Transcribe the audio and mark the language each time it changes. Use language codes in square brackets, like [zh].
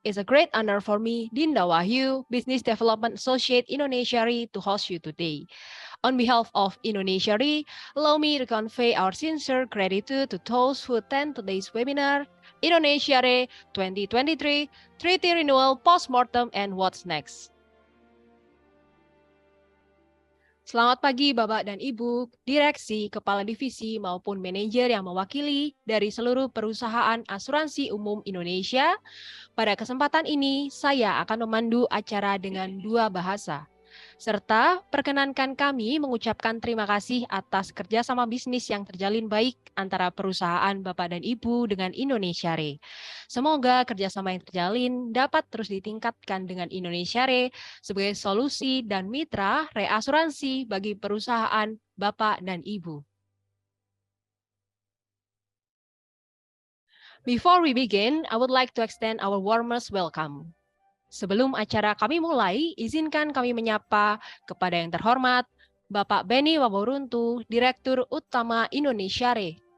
[en] It's a great honor for me, Dinda Wahyu, Business Development Associate Indonesia Re, to host you today. On behalf of Indonesia Re, allow me to convey our sincere gratitude to those who attend today's webinar, Indonesia Re 2023, Treaty Renewal, Postmortem, and What's Next. [id] Selamat pagi Bapak dan Ibu, direksi, kepala divisi maupun manajer yang mewakili dari seluruh perusahaan asuransi umum Indonesia. Pada kesempatan ini, saya akan memandu acara dengan dua bahasa. Serta perkenankan kami mengucapkan terima kasih atas kerjasama bisnis yang terjalin baik antara perusahaan Bapak dan Ibu dengan Indonesia Re. Semoga kerjasama yang terjalin dapat terus ditingkatkan dengan Indonesia Re sebagai solusi dan mitra reasuransi bagi perusahaan Bapak dan Ibu. [en] Before we begin, I would like to extend our warmest welcome. [id] Sebelum acara kami mulai, izinkan kami menyapa kepada yang terhormat Bapak Benny Waworuntu, Direktur Utama Indonesia Re.